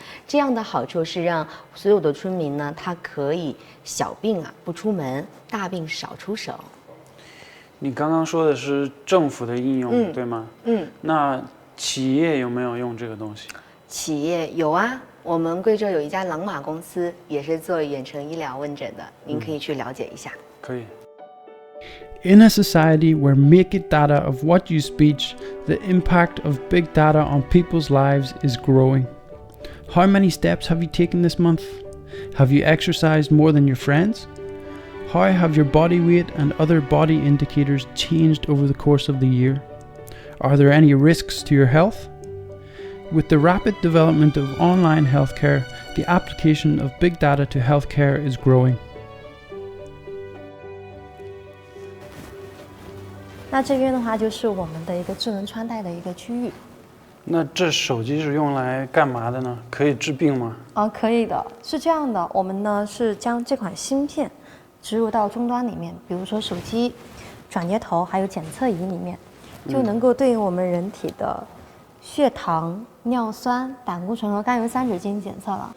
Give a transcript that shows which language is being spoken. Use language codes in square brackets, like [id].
[zh] 这样的好处是让所有的村民呢，他可以小病不出门，大病少出省。你刚刚说的是政府的应用，对吗？那企业有没有用这个东西？企业有啊，我们贵州有一家朗玛公司，也是做远程医疗问诊的，您可以去了解一下。可以。 [en] In a society where make it data of what you speech, the impact of big data on people's lives is growing. How many steps have you taken this month? Have you exercised more than your friends? How have your body weight and other body indicators changed over the course of the year? Are there any risks to your health? With the rapid development of online healthcare, the application of big data to healthcare is growing. [zh] 那这边的话就是我们的一个智能穿戴的一个区域。那这手机是用来干嘛的呢？可以治病吗？可以的，是这样的，我们呢是将这款芯片植入到终端里面，比如说手机、转接头还有检测仪里面，就能够对应我们人体的血糖、尿酸、胆固醇和甘油三酯进行检测了。